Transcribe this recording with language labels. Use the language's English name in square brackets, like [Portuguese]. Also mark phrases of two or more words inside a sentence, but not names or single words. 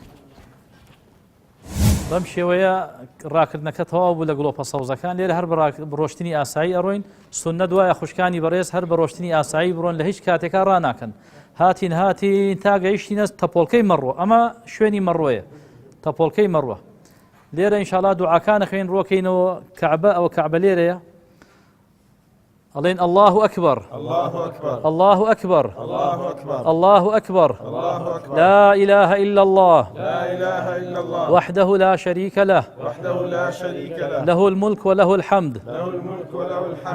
[Central Kurdish] بەم شێوەیە ڕاکردنەکە تەواو بوو لە گڵۆپە سەوزەکان لێرە هەر بە ڕۆشتنی ئاسایی ئەڕۆین سوننە دوایە خوشکانی بەڕێز هەر بە ڕۆشتنی ئاسایی بڕۆن لە هیچ کاتێکا ڕناکەن هاتین تا گەیشتینە تەپۆڵکەی مەڕۆ ئەمە شوێنی مەڕۆیە تەپۆڵکەی مەڕۆ لێرە ئینشاءڵڵا دوعاکانە خوێن ڕۆکەینەوە کەعبە ئەوە کەعبە لێرەیە [Arabic] ألين الله أكبر الله أكبر الله أكبر الله أكبر الله أكبر الله أكبر لا إله إلا الله لا إله إلا الله وحده لا شريك له وحده لا شريك له له الملك وله الحمد له الملك وله الحمد